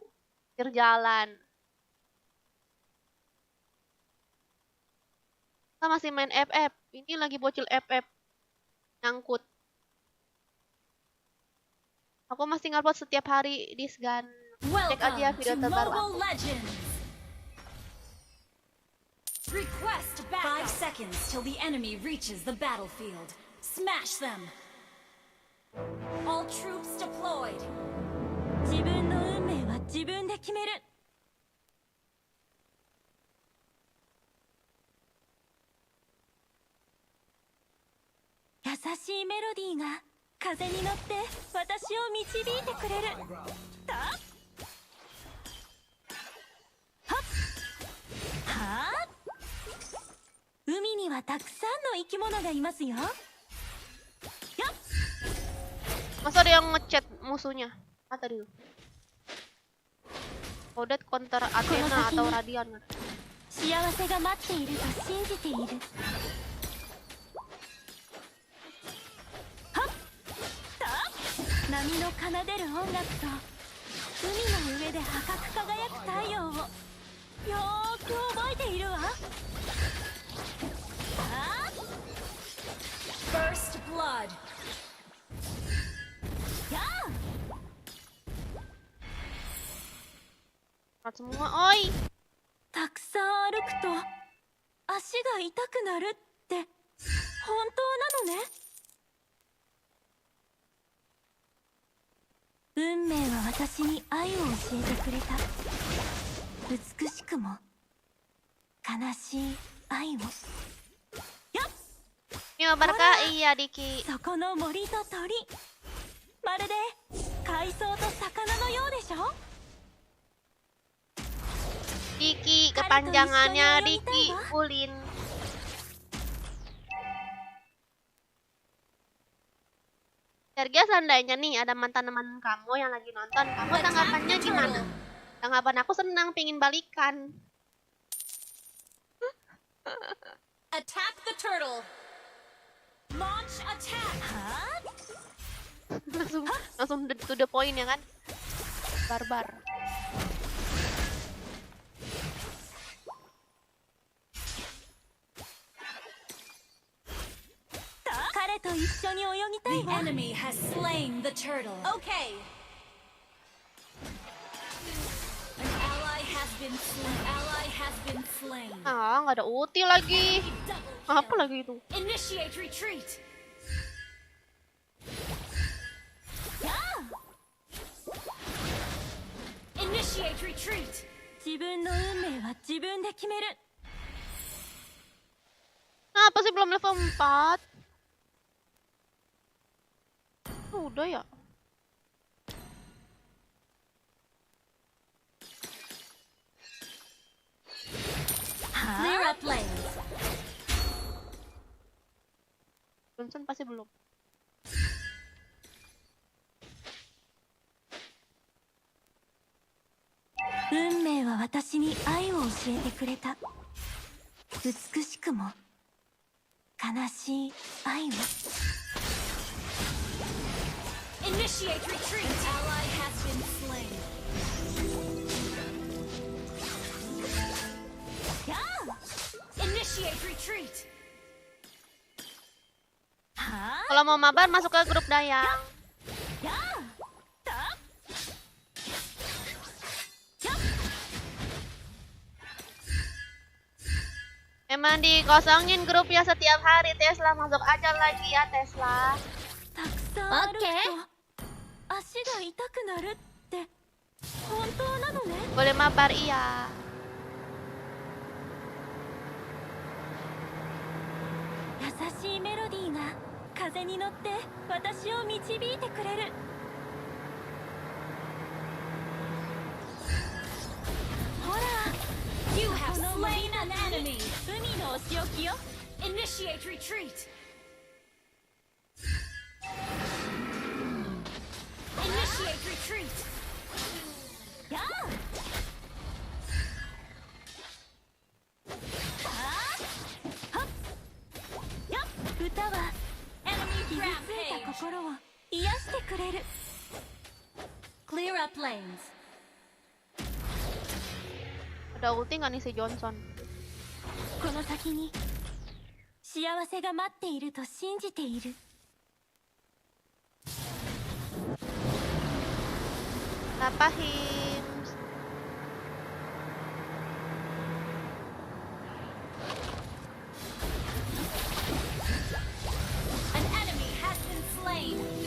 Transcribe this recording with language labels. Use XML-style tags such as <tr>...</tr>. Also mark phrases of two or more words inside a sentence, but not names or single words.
<id>Pinggir jalan. Kita masih main FF. Ini lagi bocil FF. Nyangkut. Aku masih ngupload setiap hari di Sgan. Cek aja video terbaru aku.</id> <en>Request backup. 5 seconds till the enemy reaches the battlefield. Smash them. All troops deployed.</en> <ja>自分の運命は自分で決める。優しいメロディーが風に乗って私を導いてくれる。たはっはっ。海にはたくさんの生き物がいますよ。よっ。</ja> <id>Masa ada yang ngechat musuhnya? Mata dulu. Kodet counter Athena atau Radian.</id> <ja>幸せが待っていると信じている。はっ。波の奏でる音楽と海の上で赤く輝く太陽をよーく覚えているわ。</ja> <en>First blood.</en> <id>Semua, oi.</id> <ja>たくさん歩くと足が痛くなるって本当なのね。運命は私に愛を教えてくれた。美しくも悲しい愛を。</ja> <id>Yo, Barka, iya Diki.</id> <ja>そこの森と鳥、まるで海藻と魚のようでしょ。</ja> <id>Diki, kepanjangannya Diki Ulin. Sergia, seandainya nih ada mantan teman kamu yang lagi nonton, kamu tanggapannya gimana? Tanggapan aku senang, pingin balikan.</id> <en>Attack the turtle. Launch attack.</en> <id>langsung</id> <en>to the point</en> <id>ya kan? Barbar.</id> <ja>彼と一緒に泳ぎたい</ja> <en>The</en> <ja>わ。</ja> <en>enemy has slain the turtle. Okay. An ally has been slain. Ally has been slain.</en> <id>Ah, nggak ada ulti lagi. Apa lagi itu?</id> <en>Initiate retreat. Initiate retreat.</en> <ja>自分の運命は自分で決める。</ja> <id>Apa sih belum level 4? Udah ya?</id> <en>Clear up lanes.</en> <id>Johnson pasti belum.</id> <ja>運命は私に愛を教えてくれた. 美しも悲しい愛を.</ja> <en>Initiate retreat. Ally has been slain. Initiate retreat.</en> <id>Kalau mau mabar masuk ke grup Dayang. Emang dikosongin grupnya setiap hari. Tesla, masuk aja lagi ya Tesla. Oke.</id> <ja>足が痛くなるって本当なのね?</ja> <id>Boleh mabar, iya.</id> <ja>優しいメロディーが風に乗って私を導いてくれる. Hora,</ja> <en>You have slain an enemy.</en> <ja>海のお仕置きよ.</ja> <en>Initiate retreat. Initiate retreat.</en> <ja>歌は</ja> <en>enemy rampage.</en> <ja>心を癒してくれる.</ja> <en>Clear up lanes.</en> <id>Ada ulti nggak nih si Johnson?</id> <ja>この先に幸せが待っていると信じている。</ja> <id>Apa him?</id> <en>An enemy has been slain.</en>